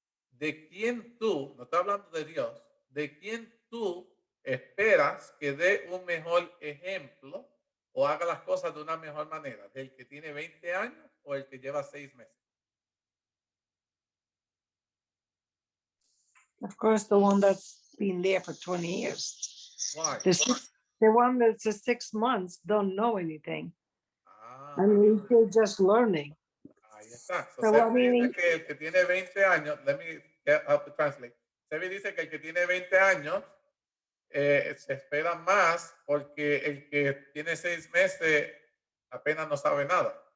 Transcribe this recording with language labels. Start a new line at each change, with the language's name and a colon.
Spanish: ¿De quién tú, no estoy hablando de Dios, de quién tú esperas que dé un mejor ejemplo o haga las cosas de una mejor manera? ¿Del que tiene 20 años o el que lleva 6 meses?
English: Of course, the one that's been there for 20 years. Why? The one that's 6 months don't know anything. Ah, I mean, they're just learning.
Spanish: ahí está. So,
English: So, Sebi I mean,
Spanish: dice que el que tiene 20 años,
English: let me help to translate.
Spanish: Sebi dice que el que tiene 20 años se espera más porque el que tiene 6 meses apenas no sabe nada.